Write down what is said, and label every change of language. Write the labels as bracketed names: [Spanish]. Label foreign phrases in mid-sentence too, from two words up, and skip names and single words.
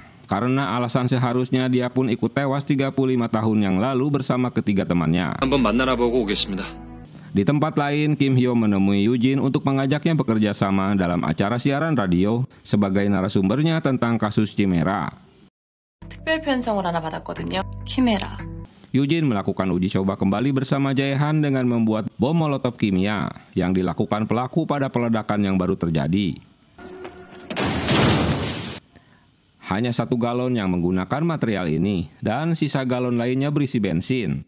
[Indonesian] Karena alasan seharusnya dia pun ikut tewas 35 tahun yang lalu bersama ketiga temannya. Di tempat lain, Kim Hyo menemui Yoo-jin untuk mengajaknya bekerja sama dalam acara siaran radio sebagai narasumbernya tentang kasus Chimera. [Korean] 특별 편성을 하나 받았거든요. 키메라. [Indonesian] Yoo-jin melakukan uji coba kembali bersama Jae-han dengan membuat bom molotov kimia yang dilakukan pelaku pada peledakan yang baru terjadi. Hanya 1 galon yang menggunakan material ini dan sisa galon lainnya berisi bensin.